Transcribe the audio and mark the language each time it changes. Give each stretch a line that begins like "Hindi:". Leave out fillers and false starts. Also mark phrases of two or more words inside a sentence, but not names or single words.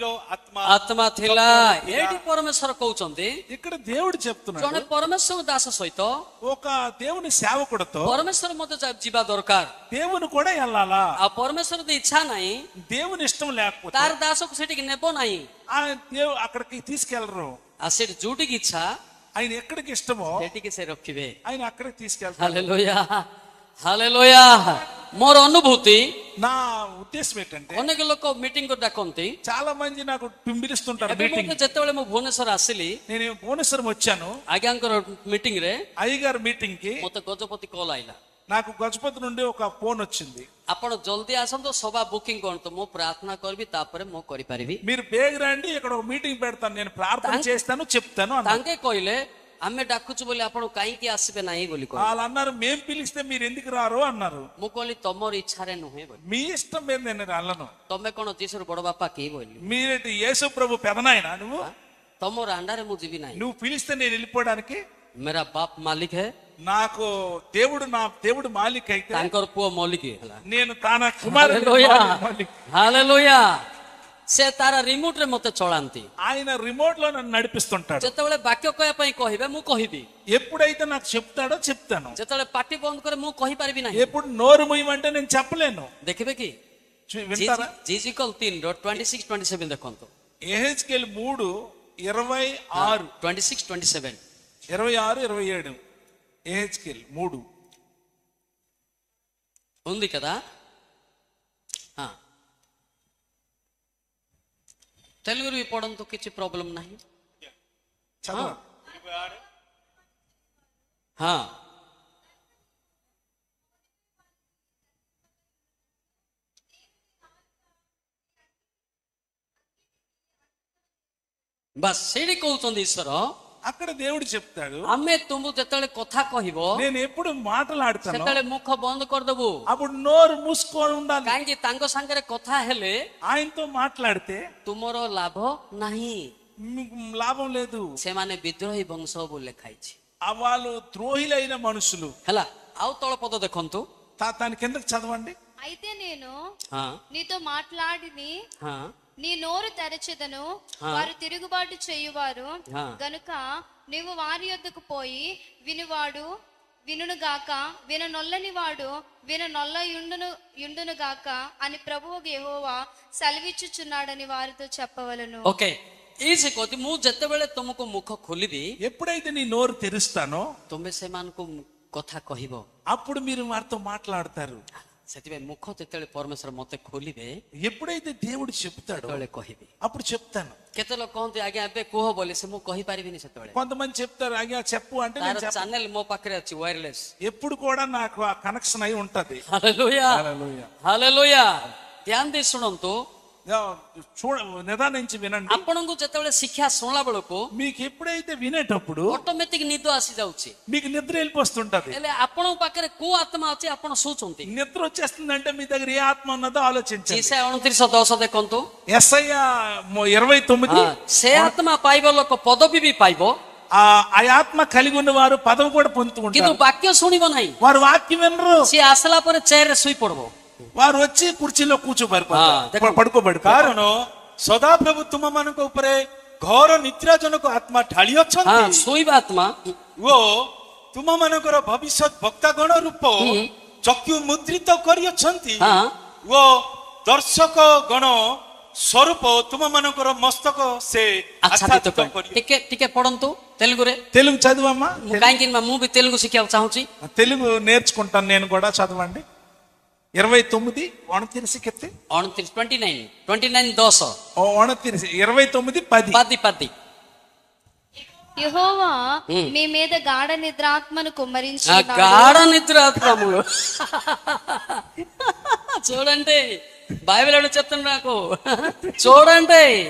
Odia: ଆତ୍ମା ଥିଲା। ଏଇଠି ପରମେଶ୍ୱର କହୁଛନ୍ତି,
Telugu: ఇక్కడ దేవుడు చెప్తున్నాడు,
Odia: ଜଣେ ପରମେଶ୍ୱର ଦାସ ସହିତ
Telugu: ఒక దేవుని సేవకుడితో
Odia: ପରମେଶ୍ୱର ମଧ୍ୟ ଯିବା ଦରକାର।
Telugu: దేవుని కూడా వెళ్ళాలా?
Odia: ଆଉ ପରମେଶ୍ୱର ଯଦି ଇଚ୍ଛା ନାହିଁ,
Telugu: దేవుని ఇష్టం లేకపోతే
Odia: ତାର ଦାସକୁ ସେଠିକି ନେବ ନାହିଁ।
Telugu: అక్కడికి తీసుకెళ్లరు.
Odia: ଆଉ ସେଠି ଯୋଉଠିକି ଇଚ୍ଛା
Telugu: ఆయన ఎక్కడికి ఇష్టమో
Odia: ସେଠିକି ସେ ରଖିବେ।
Telugu: ఆయన అక్కడికి తీసుకెళ్తారు.
Odia: ହାଲେଲୁୟା ହାଲେଲୁୟା। ମୋର ଅନୁଭୂତି,
Telugu: నా ఉద్దేశం ఏంటంటే
Odia: ଅନେକ ଲୋକ ମିଟିଂକୁ ଡାକନ୍ତି।
Telugu: చాలా మంది నాకు పిలిపిస్తుంటారు
Odia: ଏବେ
Telugu: మీటింగ్।
Odia: ମୁଁ ଯେତେବେଳେ ମୁଁ ଭୁବନେଶ୍ୱର ଆସିଲି
Telugu: నేను భువనేశ్వరం వచ్చాను
Odia: ଆଜ୍ଞାଙ୍କର ମିଟିଂରେ
Telugu: అయ్యగారు మీటింగ్ కి,
Odia: ମତେ ଗଜପତି କଲ୍ ଆଇଲା,
Telugu: నాకు గజపతి నుండి ఒక ఫోన్ వచ్చింది,
Odia: ଆପଣ ଜଲ୍ଦି ଆସନ୍ତୁ ସଭା ବୁକିଂ କରନ୍ତୁ, ମୁଁ ପ୍ରାର୍ଥନା କରିବି ତାପରେ ମୁଁ କରିପାରିବି।
Telugu: మీరు బేగ రండి, ఇక్కడ ఒక మీటింగ్ పెడతాను, నేను ప్రార్థన చేస్తాను చెప్తాను అన్నారు।
Odia: ତାଙ୍କେ କହିଲେ ଆମେ ଡାକୁଛୁ ବୋଲି ଆପଣ କାହିଁକି ଆସିବେ ନାହିଁ ବୋଲି କହିଲେ।
Telugu: వాళ్ళు అన్నారు మేము పిలిస్తే మీరు ఎందుకు రారు అన్నారు।
Odia: ମୁଁ କହିଲି ତମର ଇଚ୍ଛାରେ ନୁହେଁ ବୋଲି।
Telugu: మీ ఇష్టం మీద నేను రాలను।
Odia: ତମେ କଣ ଯୀଶୁର ବଡ ବାପା କି ବୋଲି?
Telugu: మీరేంటి యేసు ప్రభు పెదనాయన నువ్వు?
Odia: ତମର అండాରେ ମୁଁ ଯିବି ନାହିଁ।
Telugu: నువ్వు పిలిస్తే నేను వెళ్ళిపోవడానికి?
Hindi: मेरा बाप मालिक है,
Telugu: నాకు నా దేవుడు మాలిక్ అయితే
Odia: ତାଙ୍କର ପୁଅ ମଲିକ ହେଲା।
Telugu: నేను తన కుమారుడు మాలిక్।
Odia: ହାଲେଲୁୟା। ସେ ତାର ରିମୋଟ ରେ ମତେ ଚଳାନ୍ତି।
Telugu: ఆయన రిమోట్ లో నన్ను నడిపిస్తుంటాడు।
Odia: ଯେତେବେଳେ ବାକ୍ୟ କହିବା ପାଇଁ କହିବେ ମୁଁ କହିବି,
Telugu: ఎప్పుడైతే నాకు చెప్తాడో చెప్తాను।
Odia: ଯେତେବେଳେ ପାଟି ବନ୍ଦ କରେ ମୁଁ କହିପାରିବି ନାହିଁ।
Telugu: ఎప్పుడు నోరు మూయమంటే నేను చెప్పలేను।
Odia: ଦେଖିବେ କି
Telugu: వింటారా?
Odia: జీజికల్ 3:26-27 ଦେଖନ୍ତୁ।
Telugu: యెహెజ్కేలు 3:26 26-27 26-27 యెహెజ్కేలు 3 ఉంది కదా। తెలుగులో పడడంతో କିଛି ప్రాబ్లం ନାହିଁ। చదవ।
Odia: ବାସ୍ ସେଇଠି କହୁଛନ୍ତି ଈଶ୍ୱର,
Telugu: అక్కడ దేవుడు చెప్తాడు
Odia: ଆମେ ତୁମକୁ ଯେତେବେଳେ କଥା କହିବ
Telugu: నేను ఎప్పుడు మాట్లాడతాను
Odia: ସେତେବେଳେ ମୁଖ ବନ୍ଦ କରିଦେବୁ।
Telugu: అప్పుడు నోరు మూసుకొని ఉండాలి।
Odia: କାହିଁକି ତାଙ୍କ ସାଙ୍ଗରେ କଥା ହେଲେ
Telugu: ఆయనతో మాట్లాడితే
Odia: ତୁମର ଲାଭ ନାହିଁ।
Telugu: మీకు లాభం లేదు।
Odia: ସେମାନେ ବିଦ୍ରୋହୀ ବଂଶ ବୋଲି ଲେଖା ହେଇଛି।
Telugu: వాళ్ళు ద్రోహిలైన మనుషులు।
Odia: ହେଲା। ଆଉ ତଳ పଦ ଦେଖନ୍ତୁ।
Telugu: దాని కిందకి చదవండి। అయితే నేను నీతో మాట్లాడిని నీ నోరు తెరచెదను, వారు తిరుగుబాటు చేయువారు గనుక నీవు వారి యొద్దకు పోయి వినువాడు వినుగాక, విననొల్లని వాడు విననొల్ల యుండును గాక అని ప్రభువు యెహోవా సెలవిచ్చుచున్నాడని వారితో చెప్పవలెను।
Odia: ఓకే, ఈసి కోతి ମୁଁ ଯେତେବେଳେ ତୁମକୁ ମୁଖ ଖୋଲିବି,
Telugu: ఎప్పుడైతే నీ నోరు తెరుస్తానో
Odia: ତୁମେ ସେମାନଙ୍କୁ କଥା କହିବ,
Telugu: అప్పుడు మీరు వారితో మాట్లాడతారు।
Odia: ସେଥିପାଇଁ ମୁଖ ଯେତେବେଳେ ପରମେଶ୍ୱର ମତେ ଖୋଲିବେ,
Telugu: ఎప్పుడైతే దేవుడు చెప్తాడో
Odia: ସେତେବେଳେ କହିବି।
Telugu: అప్పుడు చెప్తాను।
Odia: କେତେ ଲୋକ କହନ୍ତି ଆଜ୍ଞା ଏବେ କୁହ ବୋଲି, ସେ ମୁଁ କହିପାରିବିନି ସେତେବେଳେ।
Telugu: కొంతమంది చెప్తారు అయ్యా చెప్పు అంటే
Odia: ତାର ଚ୍ୟାନେଲ ମୋ ପାଖରେ ଅଛି ୱାୟରଲେସ୍।
Telugu: ఎప్పుడు కూడా నాకు ఆ కనెక్షన్ అయి ఉంటది।
Odia: ହାଲେଲୁୟା ହାଲେଲୁୟା। ଧ୍ୟାନ ଦେଇ ଶୁଣନ୍ତୁ,
Telugu: నిదానించి వినండి।
Odia: ଆପଣଙ୍କୁ ଯେତେବେଳେ ଶିକ୍ଷା ଶୁଣିଲା ବେଳକୁ
Telugu: మీకు ఎప్పుడైతే వినేటప్పుడు
Odia: ଅଟୋମେଟିକ ନିଦ ଆସି ଯାଉଛି,
Telugu: మీకు నిద్ర వెళ్ళిపోతుంటది।
Odia: ହେଲେ ଆପଣଙ୍କ ପାଖରେ କୋଉ ଆତ୍ମା ଅଛି ଆପଣ ଶୋଉଛନ୍ତି?
Telugu: నిద్ర వచ్చేస్తుందంటే మీ దగ్గర ఏ ఆత్మ ఉన్నదో ఆలోచించండి।
Odia: ଈଶାୟା 29:10 ଦେଖନ୍ତୁ।
Telugu: యెషయా 29
Odia: ସେ ଆତ୍ମା ପାଇବ ଲୋକ ପଦବୀ ବି ପାଇବ,
Telugu: ఆ ఆత్మ కలిగి ఉన్న వారు పదవి కూడా పొందుకుంటారు,
Odia: କିନ୍ତୁ ବାକ୍ୟ ଶୁଣିବ ନାହିଁ।
Telugu: వారు వాక్యం వినరు।
Odia: ସିଏ ଆସିଲା ପରେ ଚେୟାରରେ ଶୋଇ ପଡିବ,
Telugu: వారు వచ్చి కుర్చీలో పడుకోబడి।
Odia: କାରଣ ସଦାପ୍ରଭୁ ତୁମମାନଙ୍କ ଉପରେ ଘୋର ନିଦ୍ରାଜନକ ଆତ୍ମା ଢାଳି ଅଛନ୍ତି ଶୋଇବା ଆତ୍ମା ଓ ତୁମମାନଙ୍କର ଭବିଷ୍ୟତ ବକ୍ତାଗଣ ରୂପ ଚକ୍ଷୁ ମୁଦ୍ରିତ କରିଅଛନ୍ତି ଓ ଦର୍ଶକ ଗଣ ସ୍ୱରୂପ ତୁମମାନଙ୍କର ମସ୍ତକ ସେ ଆଚ୍ଛାଦିତ କରି। ଟିକେ ପଢନ୍ତୁ తెలుగుରେ।
Telugu: తెలుగు చదువమ్మా।
Odia: କାହିଁକି ମୁଁ ବି ତେଲୁଗୁ ଶିଖିବାକୁ ଚାହୁଁଛି।
Telugu: తెలుగు నేర్చుకుంటాను నేను కూడా। చదవండి 29 29 କେତେ? 29 10 29 10 యెహోవా మీ మీద గాఢ నిద్రాత్మను కుమ్మరించి గాఢ నిద్రాత్మములు చూడండి, బైబిల్ ఏమో చెప్తుంది నాకు, చూడండి